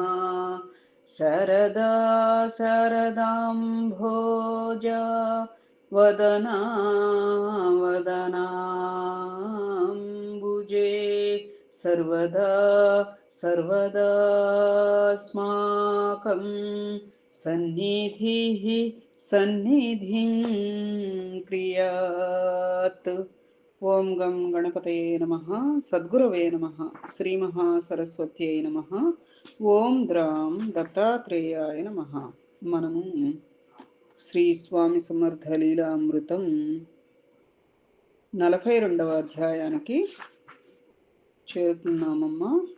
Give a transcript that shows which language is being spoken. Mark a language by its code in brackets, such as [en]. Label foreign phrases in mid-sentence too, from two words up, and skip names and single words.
[sa] शरदा शरदाम्भोजा वदना वदनाम्बुजे सर्वदा सर्वदास्माकं सन्निधिः सन्निधिं क्रियात्। ఓం గం గణపతయే నమః సద్గురవే నమః శ్రీ మహాసరస్వత్యై నమః ఓం ద్రాం దత్తాత్రేయాయ నమః. [te] మనము శ్రీ స్వామి సమర్థ లీలామృతం 42వ అధ్యాయానికి చేరుతున్నామమ్మా.